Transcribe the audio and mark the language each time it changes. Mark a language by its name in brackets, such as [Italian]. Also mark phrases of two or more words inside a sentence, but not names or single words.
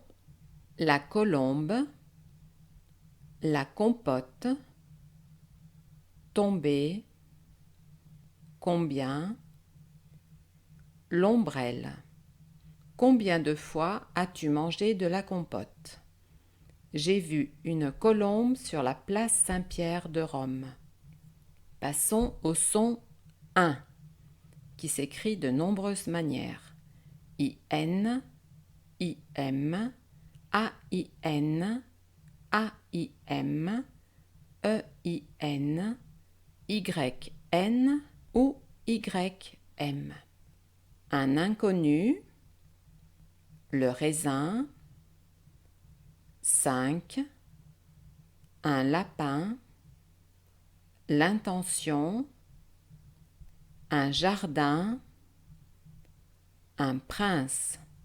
[French] La colombe, la compote, tomber, combien, l'ombrelle. Combien de fois as-tu mangé de la compote? J'ai vu une colombe sur la place Saint-Pierre de Rome. Passons au son 1, qui s'écrit de nombreuses manières. I-N, I-M, A-I-N, A-I-M, E-I-N, Y-N ou Y-M. Un inconnu, le raisin, 5, un lapin, l'intention, un jardin, un prince.